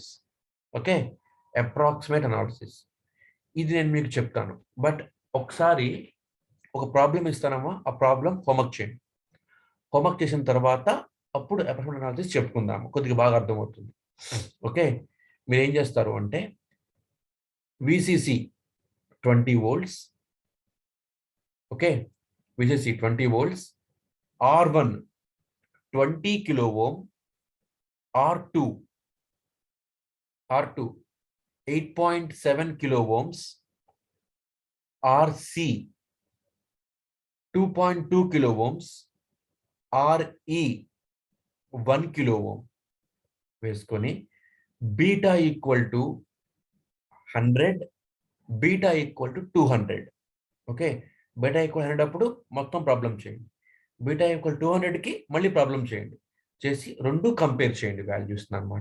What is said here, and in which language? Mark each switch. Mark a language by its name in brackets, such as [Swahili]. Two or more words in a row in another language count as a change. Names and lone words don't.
[Telugu] ఓకే, [English] approximate analysis [Telugu] ఇది నేను మీకు చెప్తాను, బట్ ఒకసారి ఒక ప్రాబ్లం ఇస్తానమ్మా, ఆ [English] problem homework [Telugu] చేయండి. హోంవర్క్ చేసిన తర్వాత అప్పుడు [English] approximate analysis [Telugu] చెప్పుకుందాము, కొద్దిగా బాగా అర్థమవుతుంది. ఓకే, మీరు ఏం చేస్తారు అంటే విసిసి 20 volts, ఓకే, VCC 20 volts, [English] R1 20 kilo ohm, R2 8.7 kilo ohms, RC 2.2 kilo ohms, RE 1 kilo ohm వేసుకొని beta equal to 100, beta equal to 200. [Telugu] ఓకే, [English] beta equal 100 [Telugu] అప్పుడు మొత్తం ప్రాబ్లం చేయండి, [English] beta equal 200కి [Telugu] మళ్ళీ ప్రాబ్లం చేయండి, చేసి రెండు కంపేర్ చేయండి వాల్యూస్ అనమాట.